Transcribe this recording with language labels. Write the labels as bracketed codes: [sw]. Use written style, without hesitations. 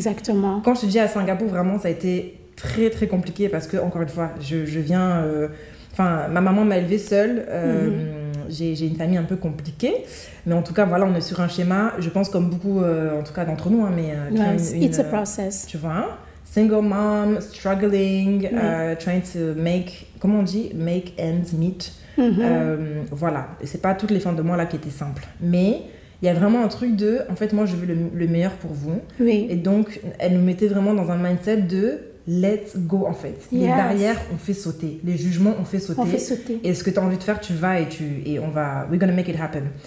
[fr] Exactement. Quand je te dis à Singapour, vraiment, ça a été très très compliqué parce que, encore une fois, je viens. Enfin, ma maman m'a élevée seule. J'ai une famille un peu compliquée. Mais en tout cas, voilà, on est sur un schéma, je pense, comme beaucoup, en tout cas d'entre nous. Hein, mais, [en] it's a process. [fr] Tu vois, hein? [en] Single mom, struggling, trying to make, [fr] comment on dit, [en] make ends meet. [fr] Voilà, et c'est pas toutes les fins de mois là qui étaient simples. Mais il y a vraiment un truc de, en fait, moi je veux le meilleur pour vous. Et donc, elle nous mettait vraiment dans un mindset de [en] let's go, [fr] en fait. Les barrières, on fait sauter. Les jugements, on fait sauter. Et ce que tu as envie de faire, tu vas et on va, [en] we're gonna make it happen.